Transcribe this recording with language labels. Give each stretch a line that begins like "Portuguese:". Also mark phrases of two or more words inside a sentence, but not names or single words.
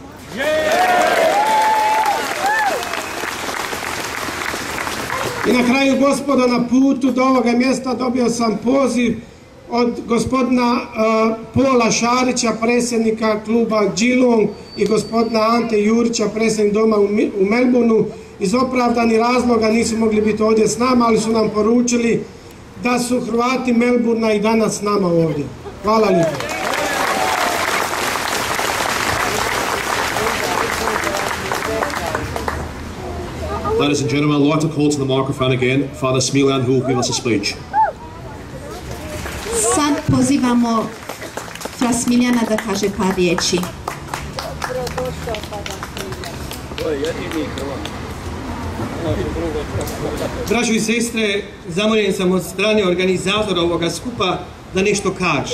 Croatian: I na kraju, gospodo, na putu do ovoga mjesta dobio sam poziv od gospodina Pola Šarića, predsjednika kluba Geelong, i gospodina Ante Jurića, predsjednik doma u Melbourneu. Iz opravdanih razloga nisu mogli biti ovdje s nama, ali su nam poručili da su Hrvati Melbournea i danas s nama ovdje. Hvala lijepo.
English: Ladies and gentlemen, I'd like to call to the microphone again Father Smiljan, who will give us a speech.
Croatian: Sad pozivamo Fra Smiljana da kaže par riječi. Braćo i sestre, zamoljen sam od strane organizatora ovoga skupa da nešto kaže.